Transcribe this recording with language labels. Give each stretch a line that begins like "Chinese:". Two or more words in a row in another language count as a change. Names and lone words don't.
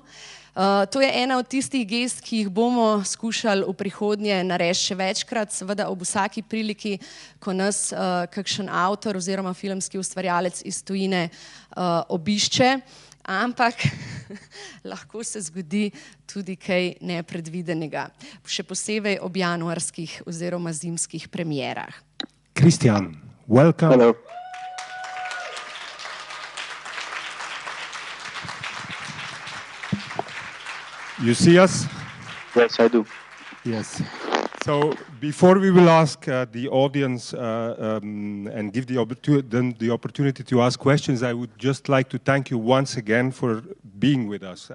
Slovenian: To je ena od tistih gest, ki jih bomo skušali v prihodnje narediti še večkrat, seveda ob vsaki priliki, ko nas kakšen avtor oziroma filmski ustvarjalec iz tujine obišče, ampak lahko se zgodi tudi kaj nepredvidenega, še posebej ob januarskih oziroma zimskih premierah.
English: Kristjan, welcome. Hello. You see us? Yes, I do. Yes. So before we will ask the audience and give the opportunity to ask questions, I would just like to thank you once again for being with us.